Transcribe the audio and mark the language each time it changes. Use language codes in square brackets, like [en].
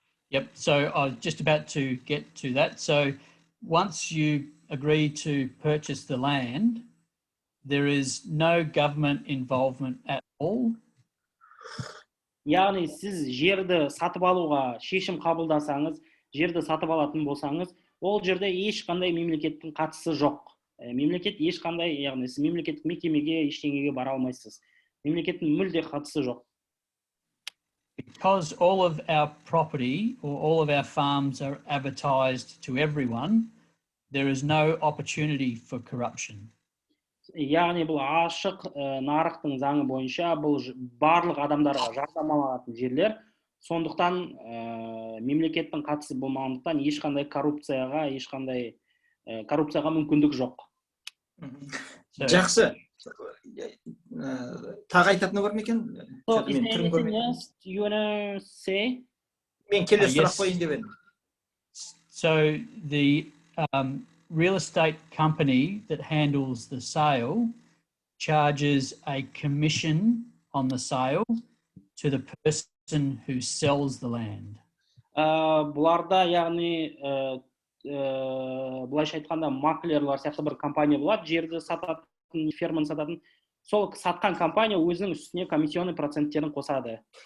[en] Yep, so I was just about to get to that. So once you agree to purchase the land, there is no government involvement at all. [kk] Яғни сіз жерді сатып алуға шешім қабылдасаңыз, жерді сатып алатын болсаңыз, ол жерде ешқандай мемлекеттің қатысы жоқ. Мемлекет ешқандай, яғни сіз мемлекеттік мекемеге, ештеңеге бара алмайсыз. Мемлекеттің мүлде қатысы жоқ. [en] Because all of our property or all of our farms are advertised to everyone, there is no opportunity for corruption. [kk] Яғни бұл ашық нарықтың заңы бойынша бұл барлық адамдарға жарнамаланатын жерлер, сондықтан мемлекеттің қатысы болмағандықтан ешқандай коррупцияға мүмкіндік жоқ. Жақсы. Тағы айтатыны бар ма екен? [en] So is there anything else you wanna say? [kk] Мен келесі сұрақ қойын деп едім. [en] So the real estate company that handles the sale charges a commission on the sale to the person who sells the land. [kk] Бұларда, яғни бұлайша айтқанда маклерлар сияқты бір компания болады, жерді сататын, ферманы сататын. Сол сатқан компания өзінің үстіне комиссионный проценттерін қосады.